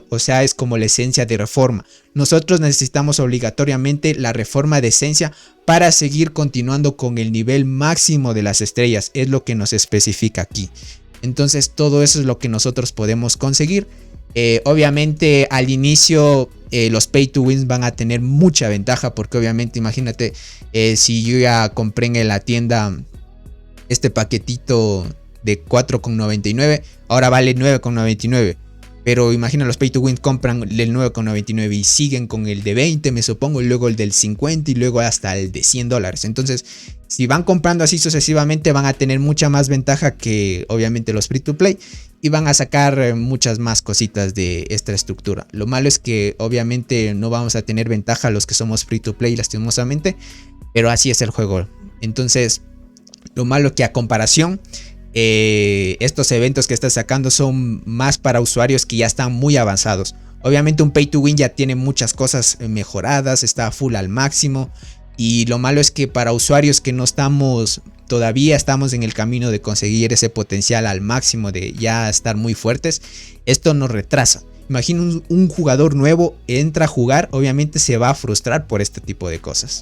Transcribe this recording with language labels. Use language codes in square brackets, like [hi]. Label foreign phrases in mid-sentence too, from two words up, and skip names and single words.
[es] O sea, es como la esencia de reforma. Nosotros necesitamos obligatoriamente la reforma de esencia para seguir continuando con el nivel máximo de las estrellas. Es lo que nos especifica aquí. Entonces todo eso es lo que nosotros podemos conseguir. Obviamente al inicio los [en] pay to wins [es] van a tener mucha ventaja. Porque obviamente imagínate si yo ya compré en la tienda este paquetito de 4,99. Ahora vale 9,99. Pero imagina los [en] pay to win [es] compran el 9,99 y siguen con el de 20, me supongo, y luego el del 50 y luego hasta el de $100. Entonces, si van comprando así sucesivamente, van a tener mucha más ventaja que obviamente los [en] free to play [es] y van a sacar muchas más cositas de esta estructura. Lo malo es que obviamente no vamos a tener ventaja los que somos [en] free to play, [es] lastimosamente, pero así es el juego. Entonces, lo malo que a comparación estos eventos que está sacando son más para usuarios que ya están muy avanzados. Obviamente un [en] pay to win [es] ya tiene muchas cosas mejoradas, está full al máximo. Y lo malo es que para usuarios que no estamos, todavía estamos en el camino de conseguir ese potencial al máximo, de ya estar muy fuertes, esto nos retrasa. Imagina un jugador nuevo entra a jugar, obviamente se va a frustrar por este tipo de cosas.